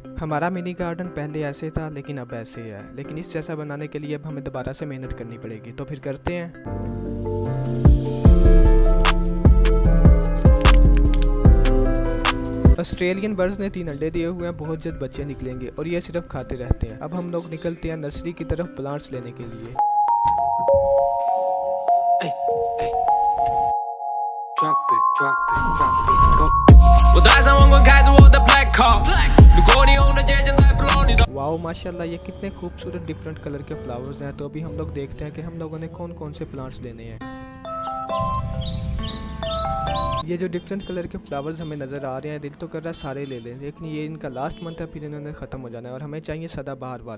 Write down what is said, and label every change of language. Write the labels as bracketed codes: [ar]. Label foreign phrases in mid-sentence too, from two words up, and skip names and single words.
[hi] हमारा [en] mini garden [hi] पहले ऐसे था लेकिन अब ऐसे है, लेकिन इस जैसा बनाने के लिए अब हमें दोबारा से मेहनत करनी पड़ेगी। तो फिर करते हैं। [en] Australian birds [hi] ने 3 अंडे दिए हुए हैं, बहुत जल्द बच्चे निकलेंगे और ये सिर्फ खाते रहते हैं। अब हम लोग निकलते हैं नर्सरी की तरफ प्लांट्स लेने के लिए। [en] Drop it, go. [zh] 我带上王冠，开着我的 [en] black car。 [zh] 如果你用的界限在 flow，你的 [hi] वाओ माशाल्लाह, ये कितने खूबसूरत [en] different colour [hi] के फ्लावर्स हैं। तो अभी हम लोग देखते हैं कि हम लोगों ने कौन कौन से प्लांट्स लेने हैं। ये जो [en] different colour [hi] के फ्लावर्स हमें नज़र आ रहे हैं, दिल तो कर रहा है सारे ले लें, लेकिन ये इनका [en] last month [hi] है, फिर इन्होंने ख़त्म हो जाना है और हमें चाहिए सदाबहार वाले।